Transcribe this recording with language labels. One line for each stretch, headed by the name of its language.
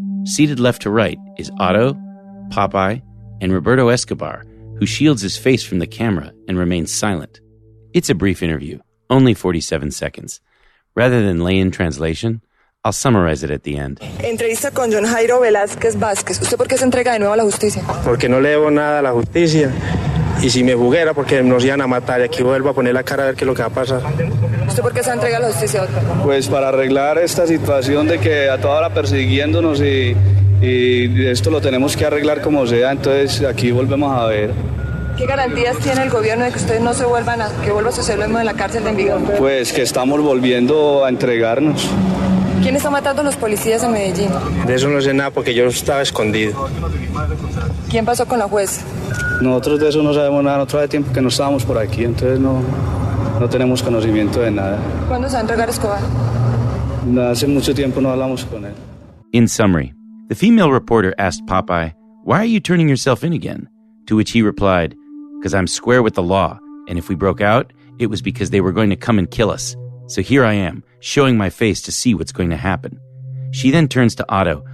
English: Seated left to right is Otto, Popeye, and Roberto Escobar, who shields his face from the camera and remains silent. It's a brief interview, only 47 seconds. Rather than lay in translation, I'll summarize it at the end.
Spanish: Entrevista con Jhon Jairo Velasquez Vasquez. ¿Usted por qué se entrega de nuevo a la justicia? Porque no le debo nada a la justicia. Y si me fuguera, porque nos iban a matar. Y aquí vuelvo a poner la cara a ver qué es lo que va a pasar. ¿Usted por qué se entrega a la justicia, doctor? Pues para arreglar esta situación de que a toda hora persiguiéndonos y y esto lo tenemos que arreglar como sea, entonces aquí volvemos a ver. ¿Qué garantías tiene el gobierno de que ustedes no se vuelvan que vuelva a suceder lo mismo en la cárcel de Envigado? Pues que estamos volviendo a entregarnos. ¿Quién está matando a los policías en Medellín? De eso no sé nada porque yo estaba escondido. ¿Quién pasó con la jueza? Nosotros de eso no sabemos nada, nosotros hace tiempo que no estábamos por aquí, entonces no tenemos conocimiento de nada. ¿Cuándo se va a entregar Escobar? Hace mucho tiempo no hablamos con él.
English: In summary, the female reporter asked Popeye, "Why are you turning yourself in again?" To which he replied, "Because I'm square with the law, and if we broke out, it was because they were going to come and kill us. So here I am, showing my face to see what's going to happen." She then turns to Otto.